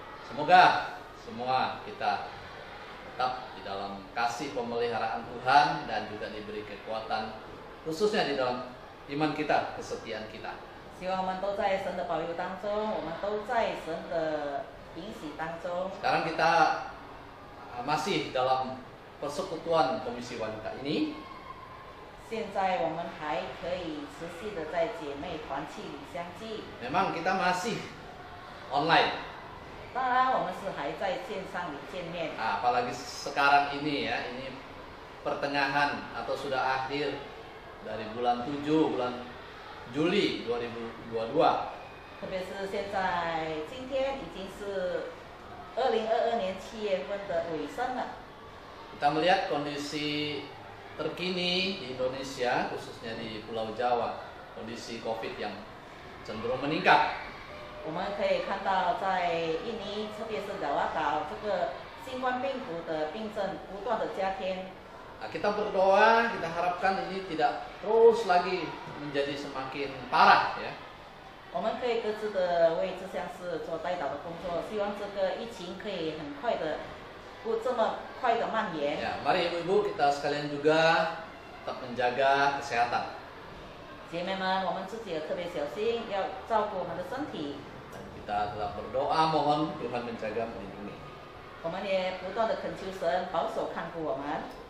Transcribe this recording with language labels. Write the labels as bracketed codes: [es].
[id] Semoga semua kita tetap di dalam kasih pemeliharaan Tuhan dan juga diberi kekuatan khususnya di dalam iman kita, kesetiaan kita. [zh] 希望我们都在神的保佑当中，我们都在神的允许当中。 [id] Sekarang kita masih dalam persekutuan Komisi Wanita ini. [zh] 现在我们还可以持续的在姐妹团契里相聚。 [id] Memang kita masih online. [zh] 当然，我们是还在线上里见面。 [id] Apalagi sekarang ini ya, ini pertengahan atau sudah akhir dari bulan 7, bulan Juli 2022. [zh] 特别是现在，今天已经是2022年7月份的尾声了。 [id] Kita melihat kondisi terkini di Indonesia, khususnya di Pulau Jawa, kondisi COVID yang cenderung meningkat. [zh] 我们可以看到，在印尼，特别是爪哇岛，这个新冠病毒的病症不断的加添。 [id] Nah, kita berdoa, kita harapkan ini tidak terus lagi menjadi semakin parah ya. [zh] 我们可以各自的为这项事做代祷的工作，希望这个疫情可以很快的，不这么快的蔓延。 [id] Ya, mari ibu-ibu kita sekalian juga tetap menjaga kesehatan. [zh] 姐妹们，我们自己也特别小心，要照顾我们的身体。 [id] Dan kita tetap berdoa, mohon Tuhan menjaga melindungi. [zh] 我们也不断的恳求神保守看顾我们。